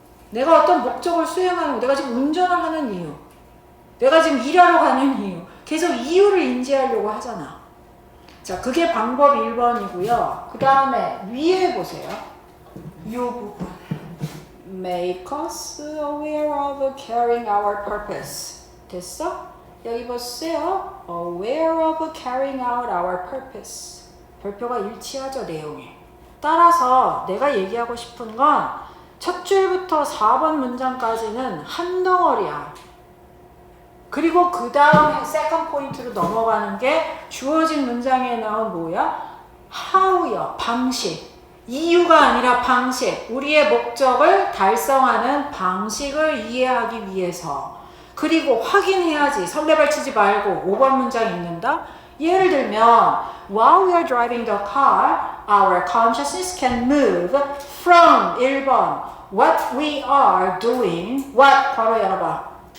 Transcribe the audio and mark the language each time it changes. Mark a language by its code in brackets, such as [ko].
[ko] 내가 어떤 목적을 수행하는 거, 내가 지금 운전을 하는 이유, 내가 지금 일하러 가는 이유, 계속 이유를 인지하려고 하잖아. 자, 그게 방법 1번이고요. 그 다음에 위에 보세요. 이 부분. [en] Make us aware of carrying our purpose. [ko] 됐어? 여기 보세요. [en] Aware of carrying out our purpose. [ko] 별표가 일치하죠, 내용이. 따라서 내가 얘기하고 싶은 건 첫 줄부터 4번 문장까지는 한 덩어리야. 그리고 그 다음 세컨드 포인트로 넘어가는 게 주어진 문장에 나온 뭐야? how요, 방식. 이유가 아니라 방식. 우리의 목적을 달성하는 방식을 이해하기 위해서. 그리고 확인해야지. 설레발 치지 말고 5번 문장 읽는다. 예를 들면 [en] While we are driving the car, our consciousness can move from 1번 What we are doing, what [ko] 괄호 열어봐.